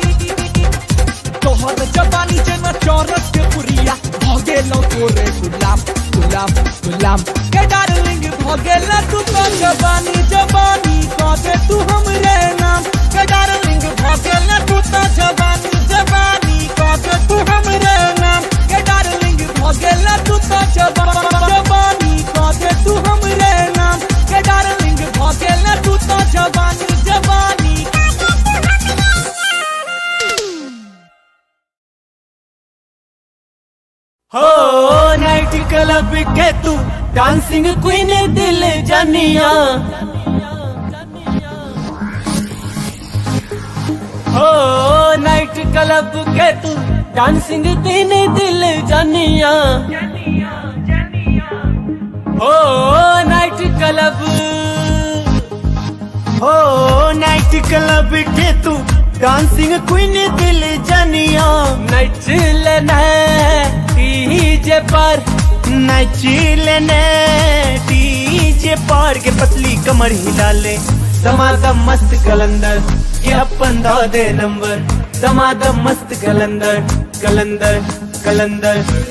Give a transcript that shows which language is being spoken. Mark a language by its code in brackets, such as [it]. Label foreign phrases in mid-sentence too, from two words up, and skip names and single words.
[mai] जेना चौरस के बुरिया भगेलो तोरे गुलाम के डार्लिंग भगेला तू तो जवानी जवानी कह दे तू हमरे नाम के डार्लिंग भगेला तू तो जवानी जवानी कह दे तू हमरे नाम के डार्लिंग भगेला तू तो जवानी कह दे तू हमरे नाम के डार्लिंग भगेला तू तो जवानी जवानी हो [en] night club [mai] के तू [en] dancing queen [mai] दिल जानिया हो [en] night club [mai] के तू [en] dancing queen [mai] दिल जानिया हो [en] night club [mai] के तू [en] dancing queen [mai] दिल जानिया नाच लेना डीजे पर नाच लेना डीजे पर के पतली कमर हिला ले दमादम मस्त कलंदर ये अपन दो दे नंबर दमादम मस्त कलंदर कलंदर कलंदर